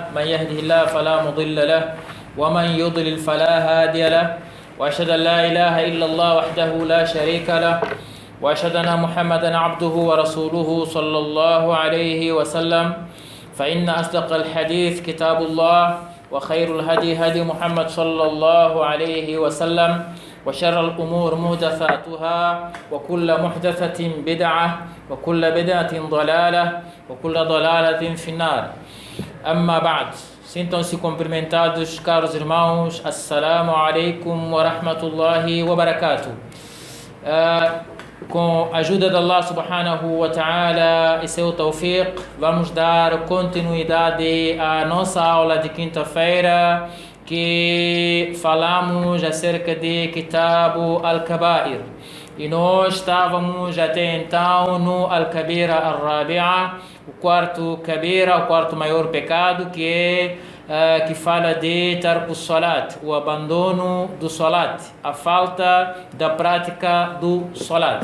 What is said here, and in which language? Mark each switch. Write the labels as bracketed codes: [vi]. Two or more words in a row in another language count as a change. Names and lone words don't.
[ar] من يهده الله فلا مضل له ومن يضلل فلا هادي له وأشهد أن لا إله إلا الله وحده لا شريك له وأشهد أن محمدا عبده ورسوله صلى الله عليه وسلم فإن أصدق الحديث كتاب الله وخير الهدي هدي محمد صلى الله عليه وسلم وشر الأمور محدثاتها وكل محدثة بدعة وكل بدعة ضلالة وكل ضلالة في النار. أما بعد, [pt] sintam-se cumprimentados, caros irmãos. [ar] السلام عليكم ورحمة الله وبركاته. [pt] Com a ajuda de Allah [ar] سبحانه وتعالى [pt] e seu tawfiq, vamos dar continuidade à nossa aula de quinta-feira, que falamos acerca de Kitab al-Kabair. E nós estávamos até então no [ar] الكبيرة الرابعة, [pt] o quarto Kabira, o quarto maior pecado, que fala de [ar] ترك الصلاة, [pt] o abandono do Salat, a falta da prática do Salat.